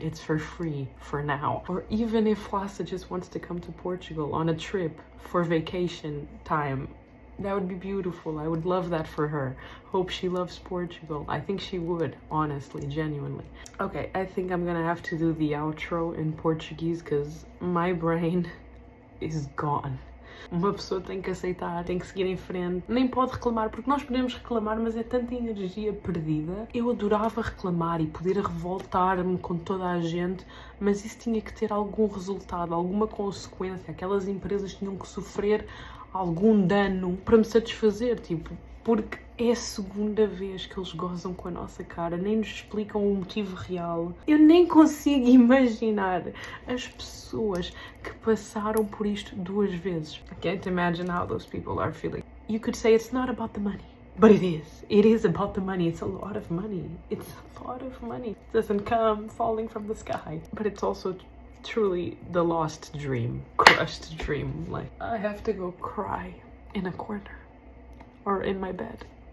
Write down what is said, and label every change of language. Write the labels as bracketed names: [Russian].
[English] It's for free for now. Or even if Hwasa just wants to come to Portugal on a trip for vacation time, that would be beautiful. I would love that for her. Hope she loves Portugal. I think she would, honestly, genuinely. Okay, I think I'm gonna have to do the outro in Portuguese because my brain is gone. [Portuguese] Uma pessoa tem que aceitar, tem que seguir em frente. Nem pode reclamar, porque nós podemos reclamar, mas é tanta energia perdida. Eu adorava reclamar e poder revoltar-me com toda a gente, mas isso tinha que ter algum resultado, alguma consequência. Aquelas empresas tinham que sofrer algum dano para me satisfazer, tipo, porque é a segunda vez que eles gozam com a nossa cara, nem nos explicam o motivo real. Eu nem consigo imaginar as pessoas que passaram por isto 2 vezes. [English] I can't imagine how those people are feeling. You could say it's not about the money, but it is. It is about the money. It's a lot of money. It's a lot of money. It doesn't come falling from the sky, but it's also truly the lost dream, crushed dream. Like, I have to go cry in a corner or in my bed.